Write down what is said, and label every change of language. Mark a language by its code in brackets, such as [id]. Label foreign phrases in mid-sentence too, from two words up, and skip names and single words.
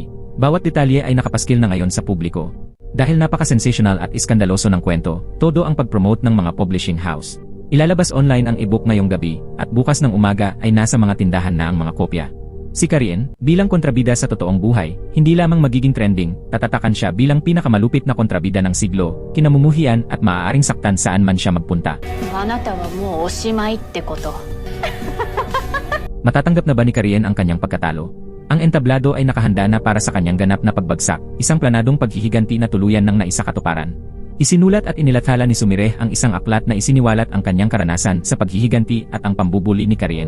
[tl] Bawat detalye ay nakapaskil na ngayon sa publiko. Dahil napaka-sensational at iskandaloso ng kwento, todo ang pag-promote ng mga [en] publishing house. [tl] Ilalabas online ang ebook ngayong gabi, at bukas ng umaga ay nasa mga tindahan na ang mga kopya. Si Karien, bilang kontrabida sa totoong buhay, hindi lamang magiging trending, tatatakan siya bilang pinakamalupit na kontrabida ng siglo, kinamumuhian at maaaring saktan saan man siya magpunta. [ja] あなたはもうおしまいってこと。 [tl] Matatanggap na ba ni Karien ang kanyang pagkatalo? Ang entablado ay nakahanda na para sa kanyang ganap na pagbagsak, isang planadong paghihiganti na tuluyan ng naisakatuparan. Isinulat at inilathala ni Sumire ang isang aklat na isiniwalat ang kanyang karanasan sa paghihiganti at ang pambubuli ni Karien.